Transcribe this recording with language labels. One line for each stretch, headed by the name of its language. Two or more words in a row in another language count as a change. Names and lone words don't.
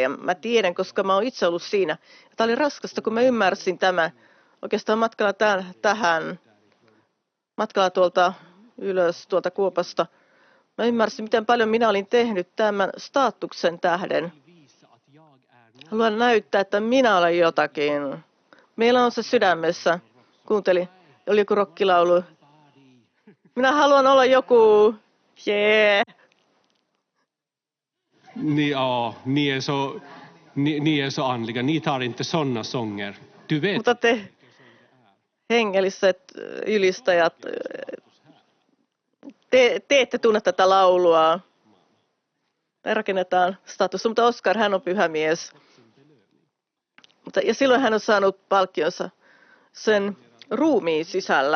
Finnish: Ja mä tiedän, koska mä oon itse ollut siinä. Tämä oli raskasta, kun mä ymmärsin tämän oikeastaan matkalla tuolta ylös, tuolta kuopasta. Mä ymmärsin, miten paljon minä olin tehnyt tämän statuksen tähden. Haluan näyttää, että minä olen jotakin. Meillä on se sydämessä. Kuunteli, oli joku rockilaulu. Minä haluan olla joku. Yeah.
Swedish: Ni är så andliga. Ni tar inte såna sånger. Du vet.
Finnish: Mutta te hengelliset ylistäjät, te ette tunne tätä laulua. Tai rakennetaan statusta, mutta Oskar, hän on pyhä mies. Ja silloin hän on saanut palkkionsa sen ruumiin sisällä.